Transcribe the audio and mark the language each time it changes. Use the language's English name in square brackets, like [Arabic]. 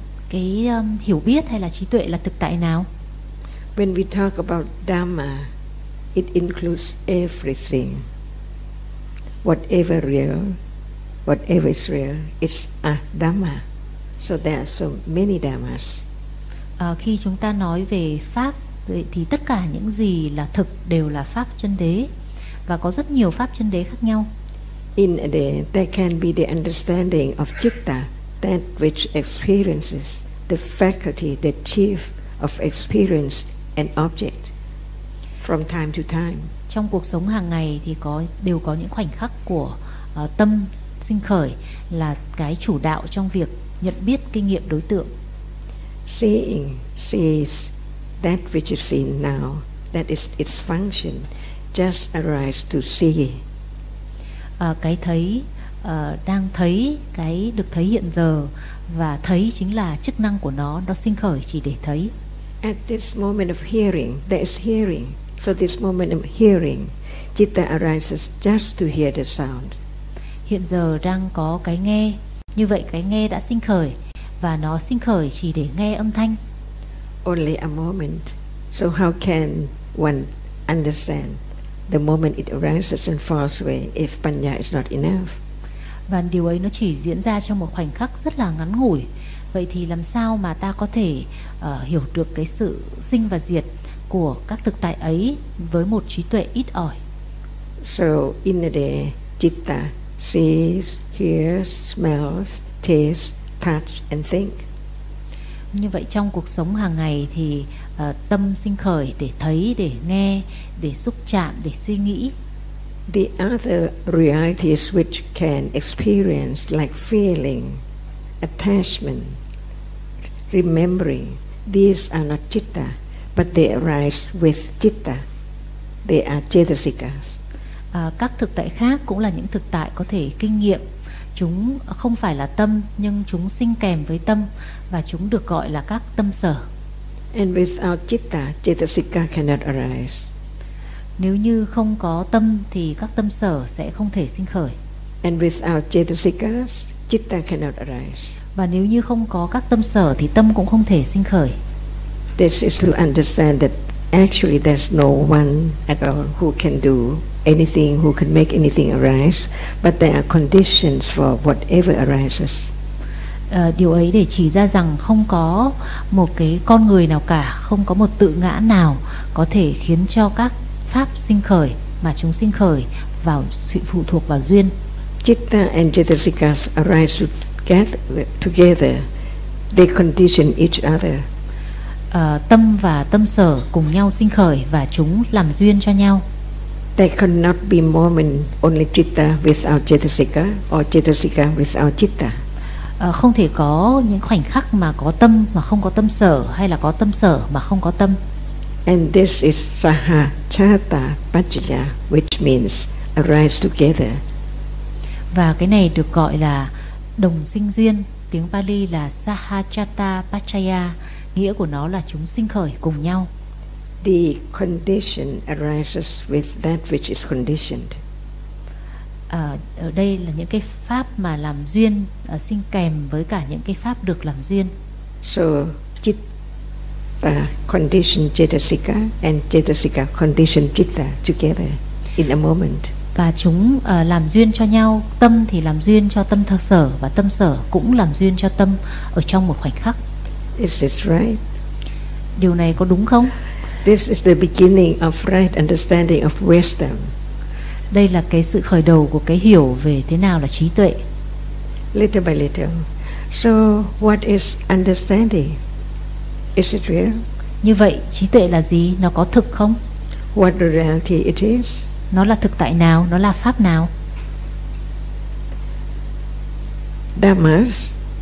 [Vietnamese] Cái hiểu biết hay là trí tuệ là thực tại nào? [English] When we talk about Dhamma, it includes everything. Whatever real, whatever is real, it's a Dhamma. So there are so many Dhammas. [Vietnamese] Khi chúng ta nói về Pháp, thì tất cả những gì là thực đều là Pháp chân đế. Và có rất nhiều Pháp chân đế khác nhau. [English] In a day, there can be the understanding of Citta, that which experiences the faculty, the chief of experience and object from time to time. [Vietnamese] Trong cuộc sống hàng ngày thì đều có những khoảnh khắc của tâm sinh khởi là cái chủ đạo trong việc nhận biết kinh nghiệm đối tượng. [English] Seeing sees that which is seen now, that is its function, just arise to see. [Vietnamese] Cái thấy, đang thấy, cái được thấy hiện giờ, và thấy chính là chức năng của nó sinh khởi chỉ để thấy. [English] At this moment of hearing, there is hearing. So this moment of hearing, citta arises just to hear the sound. [Vietnamese] Hiện giờ đang có cái nghe, như vậy cái nghe đã sinh khởi, và nó sinh khởi chỉ để nghe âm thanh. [English] Only a moment. So how can one understand the moment it arises and falls away if panya is not enough? [Vietnamese] Và điều ấy nó chỉ diễn ra trong một khoảnh khắc rất là ngắn ngủi. Vậy thì làm sao mà ta có thể hiểu được cái sự sinh và diệt của các thực tại ấy với một trí tuệ ít ỏi? [English] So in the day, citta sees, hears, smells, tastes, touch and think. [Vietnamese] Như vậy trong cuộc sống hàng ngày thì tâm sinh khởi để thấy, để nghe, để xúc chạm, để suy nghĩ. [English] The other realities which can experience like feeling, attachment, remembering, these are not citta, but they arise with citta. They are cetasikas. [Vietnamese] Các thực tại khác cũng là những thực tại có thể kinh nghiệm. Chúng không phải là tâm, nhưng chúng sinh kèm với tâm, và chúng được gọi là các tâm sở. [English] And without citta, cetasika cannot arise. [Vietnamese] Nếu như không có tâm thì các tâm sở sẽ không thể sinh khởi. [English] And without cetasikas, citta cannot arise. [Vietnamese] Và nếu như không có các tâm sở thì tâm cũng không thể sinh khởi. [English] This is to understand that actually there's no one at all who can do anything, who can make anything arise, but there are conditions for whatever arises. [Vietnamese] Điều ấy để chỉ ra rằng không có một cái con người nào cả, không có một tự ngã nào có thể khiến cho các pháp sinh khởi, mà chúng sinh khởi vào sự phụ thuộc vào duyên. [English] Citta and cetasikas arise together, they condition each other. [Vietnamese] Tâm và tâm sở cùng nhau sinh khởi và chúng làm duyên cho nhau. [English] There cannot be moment only citta without cetasika or cetasika without citta. [Vietnamese] Không thể có những khoảnh khắc mà có tâm mà không có tâm sở, hay là có tâm sở mà không có tâm. [English] And this is saha chata pachaya, which means arise together. [Vietnamese] Và cái này được gọi là đồng sinh duyên, tiếng Pali là saha chata pachaya, nghĩa của nó là chúng sinh khởi cùng nhau. [English] The condition arises with that which is conditioned. [Vietnamese] Ở đây là những cái pháp mà làm duyên, sinh kèm với cả những cái pháp được làm duyên. [English] So citta condition cetasika and cetasika condition citta together in a moment. [Vietnamese] Và chúng làm duyên cho nhau, tâm thì làm duyên cho tâm thực sở, và tâm sở cũng làm duyên cho tâm ở trong một khoảnh khắc. [English] Is this right? [Vietnamese] Điều này có đúng không? [English] This is the beginning of right understanding of wisdom. [Vietnamese] Đây là cái sự khởi đầu của cái hiểu về thế nào là trí tuệ. [English] Little by little. So what is understanding? Is it real? [Vietnamese] Như vậy trí tuệ là gì? Nó có thực không? [English] What the reality it is? [Vietnamese] Nó là thực tại nào? Nó là pháp nào? [English] Dhammas.